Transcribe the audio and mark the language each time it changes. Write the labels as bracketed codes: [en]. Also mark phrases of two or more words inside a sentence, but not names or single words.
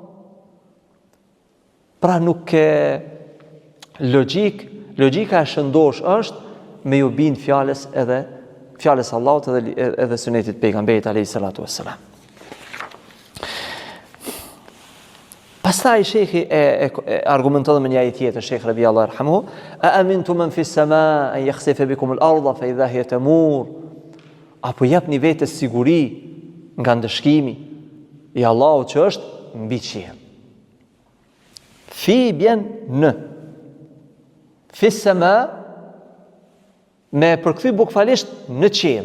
[sq] Pra nuk ke logjika e shëndosh është me ju bind fjalës Allahut edhe sunetit pejgamberit [ar] عليه الصلاة والسلام. [sq] Pastaj shekhi e argumenton me një ajet tjetër, [ar] شيخ ربيع الله يرحمه أأمنتم من في السماء أن يخسف بكم الأرض فإذا هي تمور. [sq] Apo japni vetes siguri nga ndëshkimi i Allahut që është mbi qiell. Fi bjen në. [ar] في السماء [sq] me përkthy bukfalisht në qiell.